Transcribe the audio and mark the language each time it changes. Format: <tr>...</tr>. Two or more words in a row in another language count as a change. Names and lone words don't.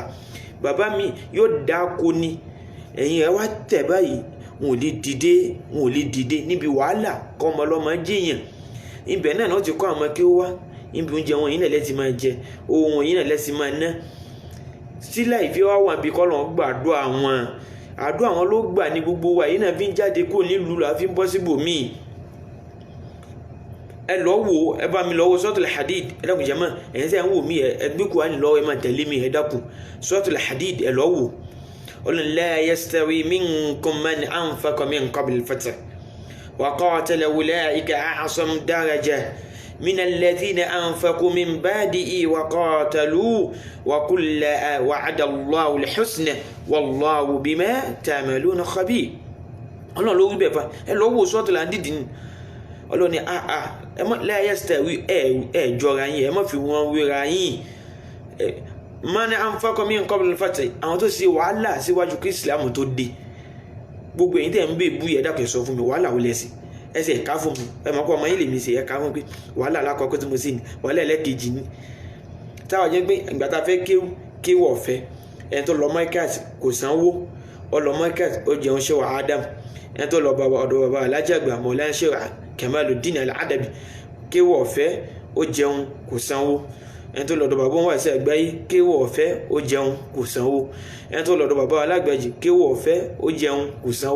<yo>Bàbá mi yóò dáko ni ẹ̀yìn rẹ̀ wá tẹ̀ báyìí wọn ò lè dìde níbi wàhálà kọ́ ọmọ ọlọ́mọ jẹ́yàn ibẹ̀ náà wọ́n ti kọ́ àwọn kí ó wá níbi oúnjẹ wọn yìí náà lẹ́sìn máa jẹ ohun wọn yìí náà lẹ́sìn máa ná sílẹ̀ ìfẹ́ wá wà bí kọ́lọ̀ gbàdúrà wọn àdúrà wọn ló gbà ní gbogbo wa yìí náà fi ń jáde kó nílùú la fi ń bọ́ síbòmíì. Ẹ lọ wò ẹ bá mi lọ wo Suratul Hadid ẹ dákun jàmá ẹ̀yin sẹ́yìn wò mí ẹ gbé Kùránì lọ́wọ́ ẹ máa tẹ̀lé mi ẹ dákun Suratul Hadid ẹ lọ wò.</yo> <ar>Ọlọ́run لا يستوي منكم من أنفق من قبل الفتح وقاتل أولئك أعظم درجة من الذين أنفقوا من بعده وقاتلوا وكل وعد الله الحسنى والله بما تعملون خبير.</ar> <yo>Ọlọ́run ló wí bẹ́ẹ̀ fa ẹ lọ wo Suratul Hadid ni Ọlọ́run ni ẹ má</yo> <ar>لا يستوي</ar> <yo>ẹ jọra yín ẹ má fi wọn wéra yín.</yo> <ar>من أنفق من قبل الفتح</ar> <yo>àwọn tó ṣe wàhálà síwájú kí Islam tó dé gbogbo ẹ̀yin tẹ́ ń bèbú yẹ dákẹ́ sọ fún mi wàhálà wọlé sí ẹsẹ̀ ẹ̀ka fún mi ẹ mọ̀ pé ọmọ yín lè mi ṣe ẹ̀ka fún pé wàhálà alákọ̀ọ́kọ́ tí mo sì ní wàhálà ẹlẹ́kejì ní táwọn jẹ́ pé ìgbà tá a fẹ́ kéwù ọ̀fẹ́ ẹni tó lọ mọ́íkàt kò sanwó ọlọ mọ́íkàt ó jẹun ṣe wà Adam ẹni tó lọ ọ̀dọ̀ bàbá Alhaji àgbà Mawlana Sheikh Kamaluddin Al-Adabi kéwù ọ̀fẹ́ ó jẹun kò sanwó ẹni tó lọ́dọ̀ bàbá wọn àti àgbáyé kéwù ọ̀fẹ́ ó jẹun kò sanwó ẹni tó lọ́dọ̀ bàbá alágbàjì kéwù ọ̀fẹ́ ó jẹun kò sanwó.</yo>